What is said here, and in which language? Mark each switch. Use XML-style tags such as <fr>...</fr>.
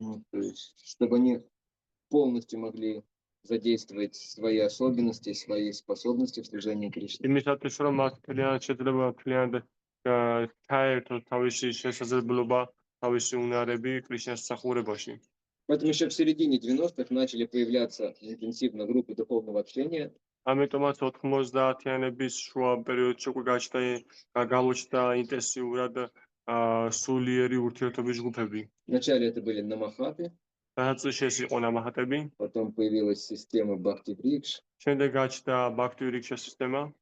<ru>То есть, чтобы они полностью могли задействовать свои особенности, свои способности в служении Кришне.</ru> <ka>იმისათვის რომ მათ მთლიანად შეძლება მთლიანად ჩაერთოს თავისი შესაძლებლობა, თავისი უნარები კრიშნას სახურებაში.</ka> <ru>Поэтому еще в середине 90-х начали появляться интенсивно группы духовного общения.</ru> <ka>ამიტომაც 90-იანების შუა პერიოდში უკვე გამოჩნდა ინტენსიურად სულიერი ურთიერთობის ჯგუფები.</ka> <ru>Вначале это были намахаты,</ru> <ka>დაწყებაში ეს იყო ნამაჰატები,</ka> <ru>потом появилась система Бхакти-Врикш.</ru> <ka>შემდეგ გაჩნდა ბაქტი-ვირიქშა სისტემა.</ka>